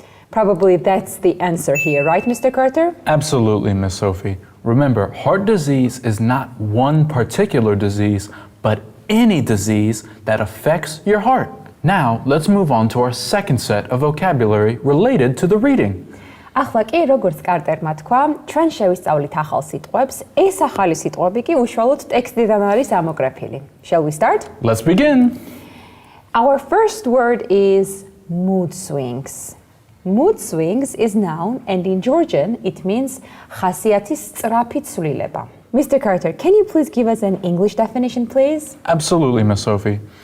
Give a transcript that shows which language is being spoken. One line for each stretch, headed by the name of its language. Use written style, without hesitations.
English: Probably that's the answer here, right, Mr. Carter? Absolutely, Miss Sophie. Remember, heart disease is not one particular disease, but any disease that affects your heart. Now, let's move on to our second set of vocabulary related to the reading.
Georgian: ახლა კი როგორც კარტერმა თქვა, ჩვენ შევისწავლით ახალ სიტყვებს. ეს ახალი სიტყვები კი უშუალოდ ტექსტიდან არის ამოგრაფილი.
English: Shall we start? Let's begin. Our first word is mood swings. Mood swings is noun and in Georgian it means
Georgian: ხასიათის სწრაფი ცვლილება.
English: Mr. Carter, can you please give us an English definition, please? Absolutely, Miss Sophie.